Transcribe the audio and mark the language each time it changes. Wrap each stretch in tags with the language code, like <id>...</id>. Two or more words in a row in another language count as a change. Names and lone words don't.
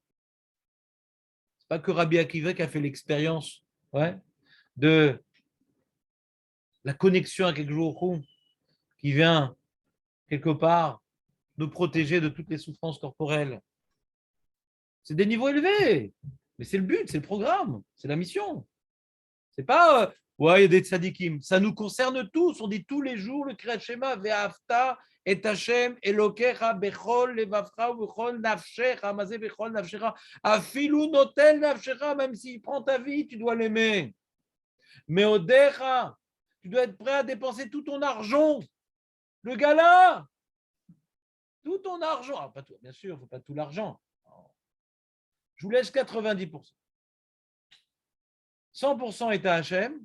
<fr>C'est pas que Rabbi Akiva qui a fait l'expérience, ouais, de la connexion à quelque chose qui vient quelque part nous protéger de toutes les souffrances corporelles. C'est des niveaux élevés, mais c'est le but, c'est le programme, c'est la mission. C'est pas, ouais, il y a des tzadikim. Ça nous concerne tous. On dit tous les jours le Kriyat Shema,</fr> <he>ואהבת את השם אלוקיך בכל לבבך בכל נפשך מה זה בכל נפשך אפילו נוטל נפשך,</he> <fr>même s'il prend ta vie, tu dois l'aimer. Mais odecha, tu dois être prêt à dépenser tout ton argent. Le gars-là, tout ton argent. Ah, pas tout, bien sûr, il ne faut pas tout l'argent. Je vous laisse 90%. 100% est à Hachem.</fr>